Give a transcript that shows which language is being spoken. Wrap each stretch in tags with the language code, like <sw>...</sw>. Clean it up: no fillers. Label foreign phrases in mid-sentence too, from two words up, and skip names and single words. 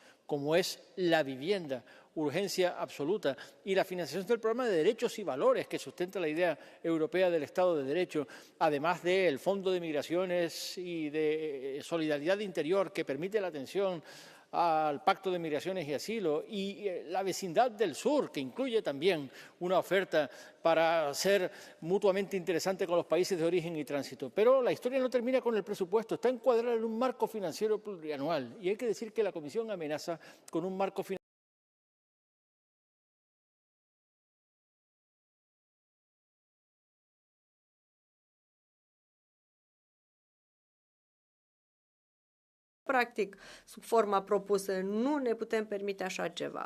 <es>como es la vivienda, urgencia absoluta, y la financiación del programa de derechos y valores que sustenta la idea europea del Estado de Derecho, además del Fondo de Migraciones y de Solidaridad Interior, que permite la atención al Pacto de Migraciones y Asilo, y la vecindad del sur, que incluye también una oferta para ser mutuamente interesante con los países de origen y tránsito. Pero la historia no termina con el presupuesto, está encuadrada en un marco financiero plurianual, y hay que decir que la Comisión amenaza con un marco financiero</es> <ro>practic, sub forma propusă. Nu ne putem permite așa ceva.</ro>